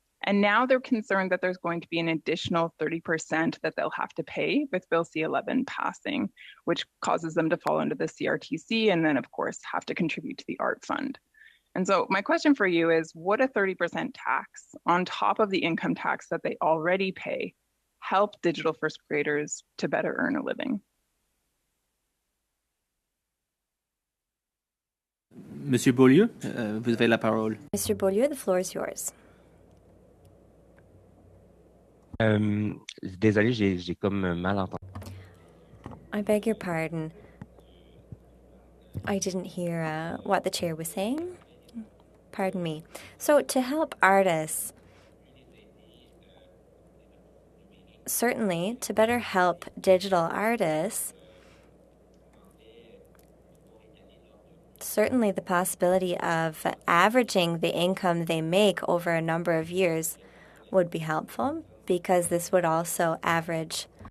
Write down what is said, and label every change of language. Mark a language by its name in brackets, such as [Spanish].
[English] And now they're concerned that there's going to be an additional 30% that they'll have to pay with Bill C-11 passing, which causes them to fall under the CRTC and then, of course, have to contribute to the art fund. And so my question for you is, would a 30% tax on top of the income tax that they already pay help digital first creators to better earn a living? [French] Monsieur Beaulieu, vous avez la parole. [English] Mr. Beaulieu, the floor is yours. [French] Désolé, j'ai comme mal entendu. [English] I beg your pardon. I didn't hear what the chair was saying. Pardon me. So to help artists, certainly to better help digital artists, certainly the possibility of averaging the income they make over a number of years would be helpful, because this would also average.